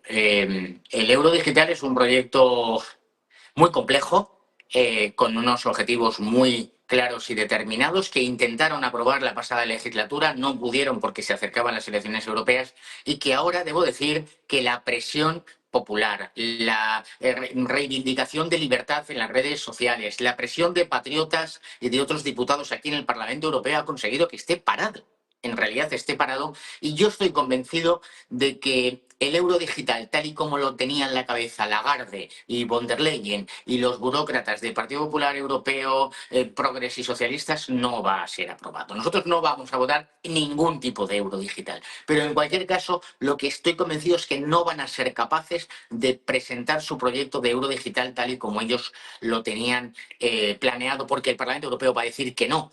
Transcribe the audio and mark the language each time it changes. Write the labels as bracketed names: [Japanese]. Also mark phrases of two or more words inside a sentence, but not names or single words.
[Spanish] El euro digital es un proyecto muy complejo, con unos objetivos muy claros y determinados que intentaron aprobar la pasada legislatura, no pudieron porque se acercaban las elecciones europeas y que ahora debo decir que la presión popular, la reivindicación de libertad en las redes sociales, la presión de patriotas y de otros diputados aquí en el Parlamento Europeo ha conseguido que esté parado. En realidad esté parado y yo estoy convencido de que el euro digital, tal y como lo tenían en la cabeza Lagarde y von der Leyen y los burócratas del Partido Popular Europeo, progres y socialistas, no va a ser aprobado. Nosotros no vamos a votar ningún tipo de euro digital. Pero en cualquier caso, lo que estoy convencido es que no van a ser capaces de presentar su proyecto de euro digital tal y como ellos lo tenían planeado, porque el Parlamento Europeo va a decir que no.